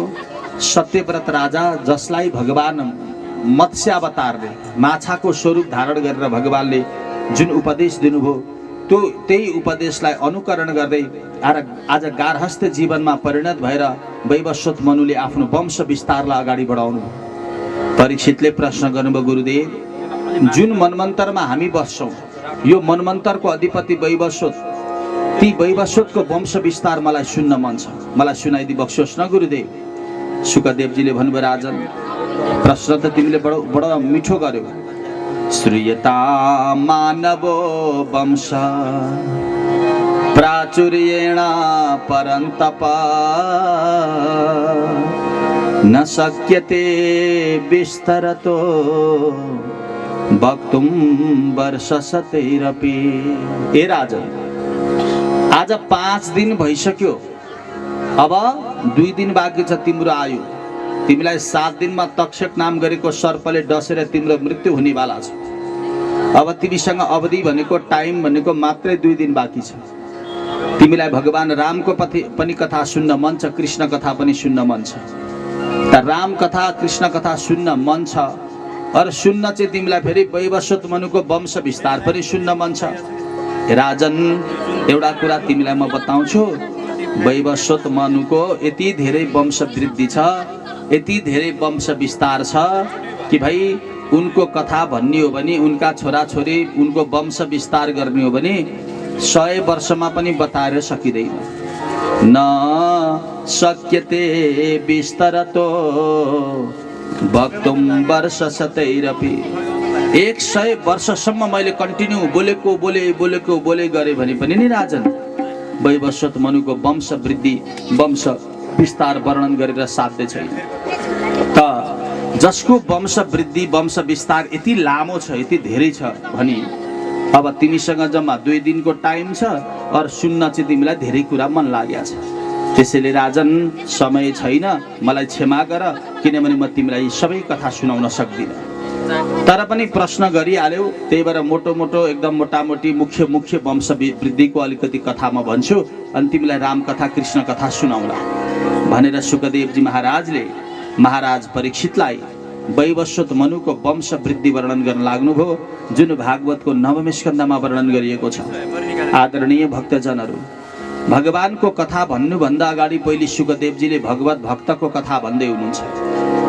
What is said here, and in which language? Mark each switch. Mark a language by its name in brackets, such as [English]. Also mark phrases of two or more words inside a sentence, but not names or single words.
[Nepali] सत्यव्रत राजा जसलाई भगवान मत्स्यावतारले माछाको स्वरूप धारण गरेर भगवानले जुन उपदेश दिनुभयो त्यही उपदेशलाई अनुकरण गर्दै आज गार्हस्थ जीवनमा परिणत भएर वैवस्वत मनुले आफ्नो वंश विस्तारलाई अगाडि बढाउनु। परीक्षितले प्रश्न गर्नुभयो, गुरुदेव जुन मनमन्तरमा हामी बस्छौँ यो मनमन्तरको अधिपति वैवस्वत, ती वैवस्वतको वंश विस्तार मलाई सुन्न मन छ, मलाई सुनाइदि बक्सोस् न गुरुदेव। सुखदेवजीले भन्नुभयो, राजन प्रश्न त तिमीले बडो मिठो गर्यो। [Sanskrit] श्रूयता मानवो वंश प्राचुर्येण परन्तप न शक्यते विस्तरतो वक्तुं वर्षशतैरपि। [Nepali] ए राजन, आज 5 दिन भइसक्यो, अब 2 दिन बाँकी छ तिम्रो आयु। तिमीलाई 7 दिनमा तक्षक नाम गरेको सर्पले डसेर तिम्रो मृत्यु हुनेवाला छ। अब तिमीसँग अवधि भनेको टाइम भनेको मात्रै 2 दिन बाँकी छ। तिमीलाई भगवान रामको पनि कथा सुन्न मन छ, कृष्ण कथा पनि सुन्न मन छ। त राम कथा कृष्ण कथा सुन्न मन छ और सुन्न चाहिँ तिमीलाई फेरि वैवस्वत मनुको वंश विस्तार पनि सुन्न मन छ। राजन, एउटा कुरा तिमीलाई म बताउँछु, वैवस्वत मनुको यति धेरै वंश वृद्धि छ, यति धेरै वंश विस्तार छ कि भाइ उनको कथा भन्ने हो भने, उनका छोराछोरी उनको वंश विस्तार गर्ने हो भने 100 वर्षमा पनि बताएर सकिँदैन। [Sanskrit] न शक्यते विस्तरतो वक्तुं वर्षशतैरपि। [Nepali] 100 वर्षसम्म मैले कन्टिन्यू बोलेको गरेँ भने पनि नि राजन, वैवस्वत मनुको वंश वृद्धि वंश विस्तार वर्णन गरेर साध्य छैन। त जसको वंश वृद्धि वंश विस्तार यति लामो छ, यति धेरै छ भने अब तिमीसँग जम्मा 2 दिनको टाइम छ और सुन्न चाहिँ तिमीलाई धेरै कुरा मन लागेको छ। त्यसैले राजन, समय छैन, मलाई क्षमा गर, किनभने म तिमीलाई सबै कथा सुनाउन सक्दिनँ। तर पनि प्रश्न गरिहाल्यौ, त्यही भएर मोटो एकदम मोटामोटी मुख्य वंश वृद्धिको अलिकति कथा म भन्छु अनि तिमीलाई राम कथा कृष्ण कथा सुनाउला भनेर सुखदेवजी महाराजले महाराज परीक्षितलाई वैवस्वत मनुको वंश वृद्धि वर्णन गर्न लाग्नुभयो, जुन भागवतको 9वें स्कन्धमा वर्णन गरिएको छ। आदरणीय भक्तजनहरू, भगवानको कथा भन्नुभन्दा अगाडि पहिले सुखदेवजीले भगवत भक्तको कथा भन्दै हुनुहुन्छ।